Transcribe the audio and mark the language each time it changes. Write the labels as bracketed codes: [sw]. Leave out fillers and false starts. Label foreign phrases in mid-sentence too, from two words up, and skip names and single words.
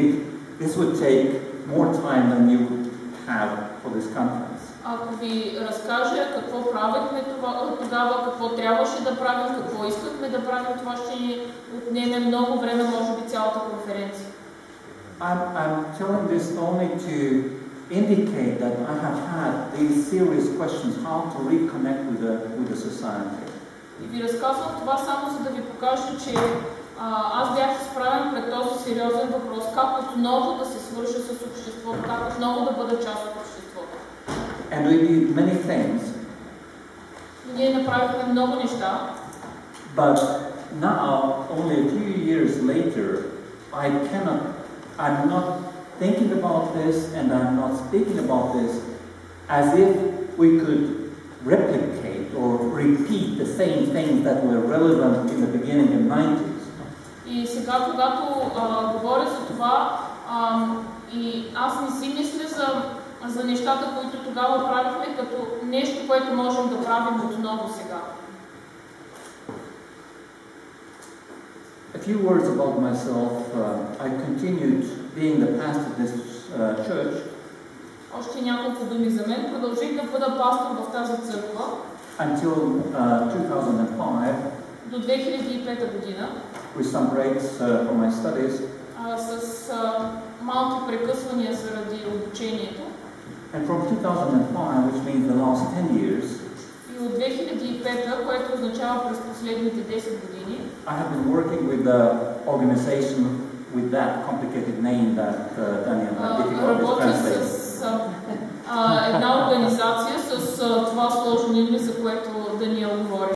[en] This would take more time than you would have for this conference. [bg] Ако ви разкажа какво правихме тогава, какво трябваше да правим, какво искахме да правим, това ще ни отнеме много време, може би цялата конференция. [en] I'm telling this only to indicate that I have had these serious questions how to reconnect with the society. [bg] И ви разказвам това само за да ви покажа, че аз бях изправен пред този сериозен въпрос, как отново да се свържа с обществото, как отново да бъда част от обществото. [en] And we did many things. [bg] Ние направихме много неща. [en] But now, only a few years later, I'm not thinking about this and I'm not speaking about this as if we could replicate or repeat the same things that were relevant in the beginning of the 90s. [bg] И сега, когато говоря за това, и аз не си мисля за нещата, които тогава правихме, като нещо, което можем да правим отново сега. [en] A few words about myself. I continued being the pastor of this church. [bg] Още няколко думи за мен. Продължих да бъда пастор в тази църква. [en] Until 2005. [bg] До 2005 година. [en] With some breaks for my studies. [bg] С малки прекъсвания заради обучението. [en] And from 2005, which means the last 10 years, [bg] и от 2005, което означава през последните 10 години, [en] I have been working with the organization with that complicated name that Daniel had difficulties translating. [bg] Работя с една организация с това сложно име, за което Даниел говори.